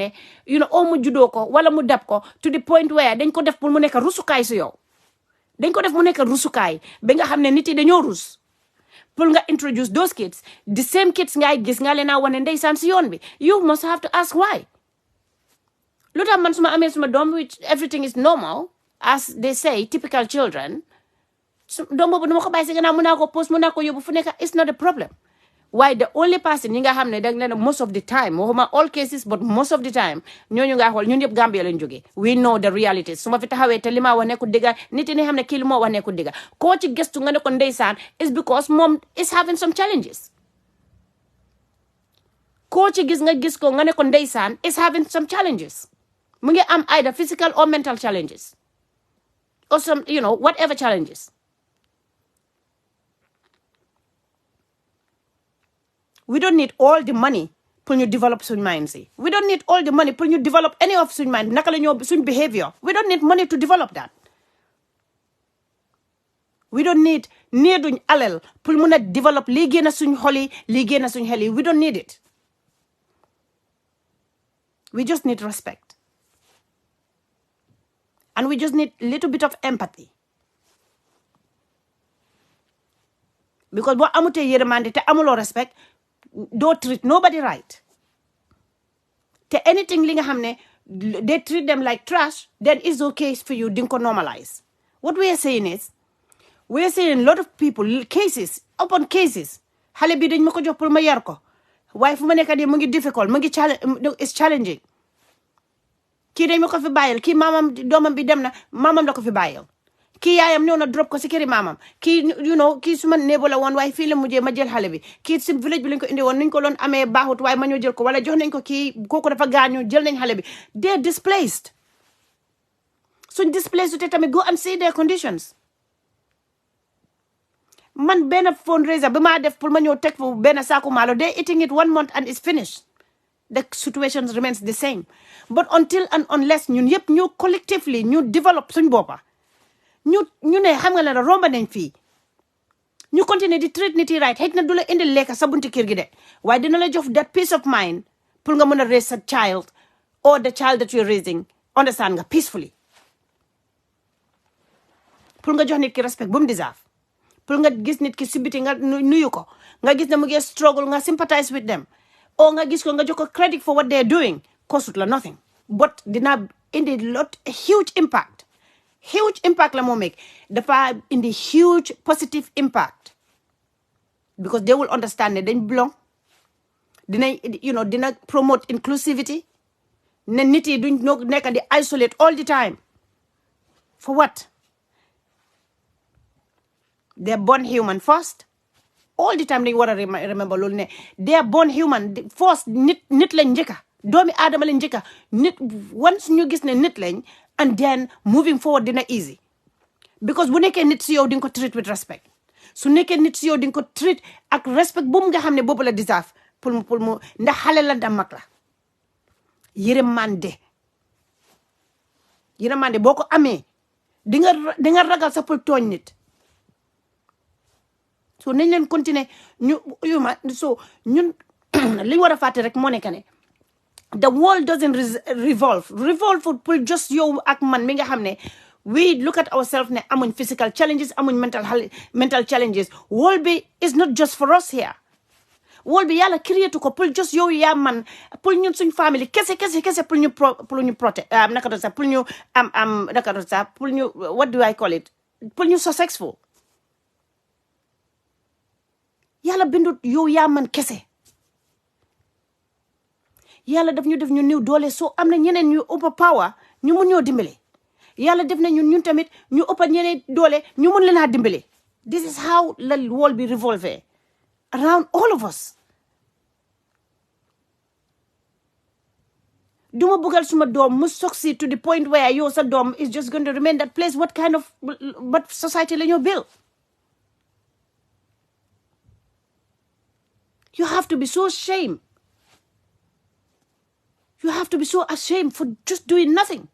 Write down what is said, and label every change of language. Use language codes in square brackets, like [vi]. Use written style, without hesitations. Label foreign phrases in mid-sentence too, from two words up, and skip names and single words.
[wo] ne o mu juddoo ko wala mu dab ko [en] to the point where [wo] dañ ko def pour mu nekk rusukaay si yow dañ ko def mu nekk rusukaay ba nga xam ne nit yi dañoo rus pour nga [en] introduce those kids the same kids [wo] ngay gis nga leen a wane ndeysaan si yoon bi [en] you must have to ask why [wo] lu tax man suma amee suma doom [en] which everything is normal as they say typical children [wo] doom boobu dama ko bàyyi si gannaaw mun naa ko post mun naa ko yóbbu fu nekk [en] it's not a problem why the only person [wo] yi nga xam ne dag leen [en] most of the time [wo] waxuma [en] all cases but most of the time [wo] ñooñu nga xool ñun yëpp Gambia lañ jógee [en] we know the realities [wo] su ma fi taxawee te li ma wax nekkul dëgga nit ñi xam ne kii li moo wax nekkul dëgga koo ci gëstu nga ne ko ndeysaan [en] is because [wo] moom [en] is having some challenges [wo] koo ci gis nga gis ko nga ne ko ndeysaan [en] is having some challenges [wo] mu ngi am [en] either physical or mental challenges or some whatever challenges. We don't need all the money pour ñu develop suñ mind si. We don't need all the money pour ñu develop any of suñ mind [wo] naka la ñoo suñ [en] behavior. We don't need money to develop that. We don't need [wo] needuñ alal pour mun a develop lii génn suñ xol yi lii génn suñ xel yi. [en] We don't need it. We just need respect. And we just need a little bit of empathy. [wo] Because boo amutee yërmande te amuloo respect [en] don't treat nobody right. Te anything [wo] li nga xam ne [en] they treat them like trash, then it's okay for you [wo] dinga ko [en] normalize. What we are saying is, we are saying a lot of people, cases upon cases, [wo] xale bi dañ ma ko jox pour ma yar ko waaye fu ma nekk di mu ngi difficult mu ngi [en] it's challenging. [wo] Kii dañ ma ko fi bàyyil kii maamam doomam bi dem na maamam la ko fi bàyyil kii yaayam ñëw na drop ko si këri maamam kii kii suma néebo la woon waaye fii la mujjee ma jël xale bi kii si village bi lañ ko indi woon nuñ ko loon amee baaxut waaye ma ñëw jël ko wala jox nañ ko kii kooku dafa gaañu jël nañ xale bi [en] they're displaced. Suñ displaced [wo] te tamit [en] go and see their conditions. [wo] Man benn fundraiser bi maa def pour ma ñëw teg fu benn saaku maalo [en] they're eating it 1 month and it's finished. The situation remains the same. But until and unless [wo] ñun yëpp ñu collectively ñu develop suñ boppa ñu ne xam nga la romba nañ fii ñu continuer di treat nit yi right xëy na du la indi lekka sa bunti kër gi de waaye dina la jox [en] that peace of mind [wo] pour nga mën a raise sa child [en] or the child that you're raising [wo] understand nga peacefully pour nga jox nit ki respect bu mu deserve pour nga gis nit ki si biti nga nuyu ko nga gis ne mu ngi struggle nga [en] sympathize with them [wo] or nga gis ko nga jox ko credit [en] for what they're doing [wo] costut la [en] nothing but [wo] dina indi [en] a huge impact [wo] la moo make dafa indi [en] huge positive impact because they will understand [wo] ne dañ belong [en] dina promote inclusivity [wo] ne nit yi duñ nekk di [en] isolate all the time for what they're born human first all the time dañ [wo] war a remember loolu ne [en] they're born human first [wo] nit lañ njëkka doomi aadama lañ njëkka nit once ñu gis ne nit lañ [en] and then moving forward [wo] dina easy because bu nekkee nit si yow di nga ko treat [en] with respect [wo] su nekkee nit si yow di nga ko treat ak respect bu mu nga xam ne boobu la deserve pour mu ndax xale la da mag la yërmande boo ko amee di nga ragal sa pour tooñ nit so nañ leen continuer ñun li ñu war a fàtte rek moo nekk ne [en] the world doesn't revolve pour just [wo] yow ak man mi nga xam ne [en] we look at ourselves ne amuñ physical challenges amuñ mental challenges world bi is not just for us here world bi [wo] yàlla créé ko [en] pour just yow yaa man pour ñun suñ family kese pour ñu protect naka doon sax pour ñu naka doon sax pour ñu what do I call it pour ñu successful yàlla bindut yow yaa man kese [wo] yàlla daf ñu def ñu néew doole soo am na ñeneen ñu ëpp power ñu mun ñoo dimbale yàlla def na ñun tamit ñu ëpp ñeneen doole ñu mun leen a dimbale [en] this is how [wo] la world bi [en] revolve around all of us [wo] duma bëggal suma doom mu succeed [en] to the point where [wo] yow sa doom [en] is just going to remain that place what society [wo] la ñoo build [en] You have to be so ashamed. You have to be so ashamed for just doing nothing.